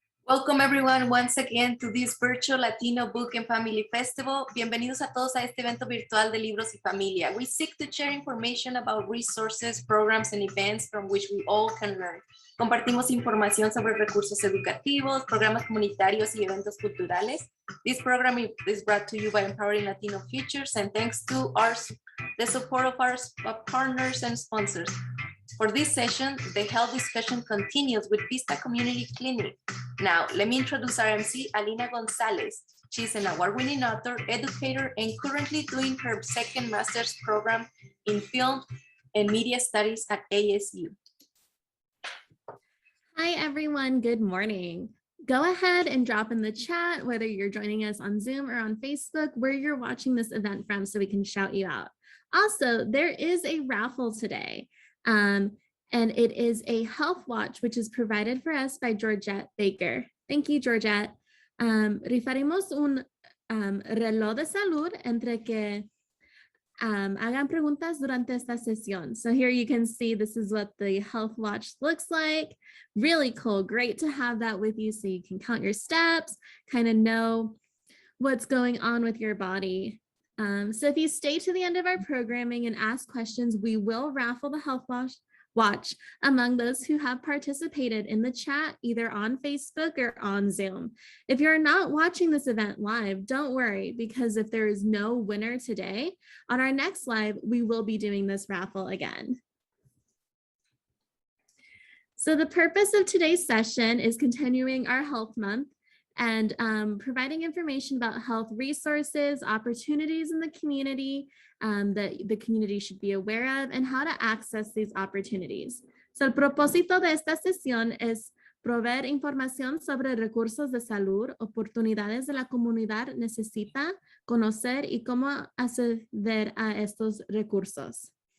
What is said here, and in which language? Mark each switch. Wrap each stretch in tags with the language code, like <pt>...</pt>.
<en>Welcome everyone once again to this virtual Latino Book and Family Festival.</en> <es>Bienvenidos a todos a este evento virtual de Libros y Familia.</es> <en>We seek to share information about resources, programs, and events from which we all can learn.</en> <es>Compartimos información sobre recursos educativos, programas comunitarios y eventos culturales.</es> <en>This program is brought to you by Empowering Latino Futures and thanks to the support of our partners and sponsors. For this session, the health discussion continues with Vista Community Clinic. Now, let me introduce our MC, Alina Gonzalez. She's an award-winning author, educator, and currently doing her second master's program in film and media studies at ASU. Hi, everyone. Good morning. Go ahead and drop in the chat, whether you're joining us on Zoom or on Facebook, where you're watching this event from so we can shout you out. Also, there is a raffle today. And it is a health watch, which is provided for us by Georgette Baker. Thank you, Georgette.</en> <es>Rifaremos un reloj de salud entre que hagan preguntas durante esta sesión.</es> <en>So here you can see this is what the health watch looks like. Really cool. Great to have that with you so you can count your steps, kind of know what's going on with your body. So if you stay to the end of our programming and ask questions, we will raffle the health watch among those who have participated in the chat, either on Facebook or on Zoom. If you're not watching this event live, don't worry, because if there is no winner today, on our next live, we will be doing this raffle again. So the purpose of today's session is continuing our health month and providing information about health resources, opportunities in the community that the community should be aware of, and how to access these opportunities.</en> <es>So el propósito de esta sesión es proveer información sobre recursos de salud, oportunidades de la comunidad necesita conocer y cómo acceder a estos recursos.</es>